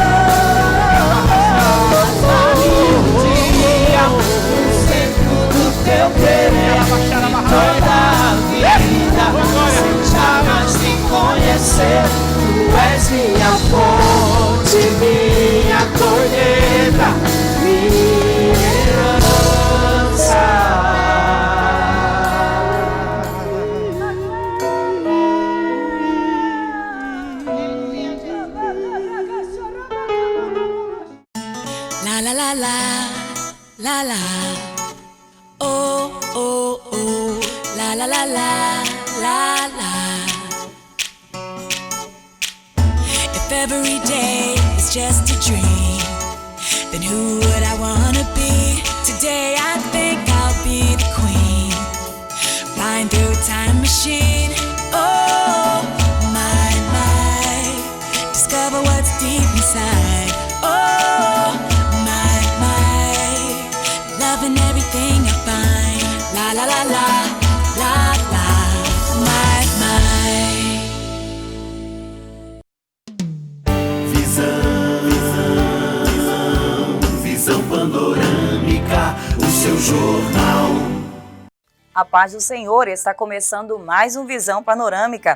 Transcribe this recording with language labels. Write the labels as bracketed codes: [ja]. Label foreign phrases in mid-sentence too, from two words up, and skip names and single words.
[pt] Vale um dia no centro do teu querer e toda a vida sem jamais te conhecer. Tu és minha fonte, minha colheita, minha herança. La la la la, la la. Oh oh oh, la la la la, la la. [en] If every day is just a dream, then who would I wanna be? Today I think I'll be the queen, flying through a time machine. Oh my, discover what's deep inside. Oh my, loving everything I find. La la la la, la la, my. [pt] Visão panorâmica, o seu jornal. A paz do Senhor, está começando mais um Visão Panorâmica.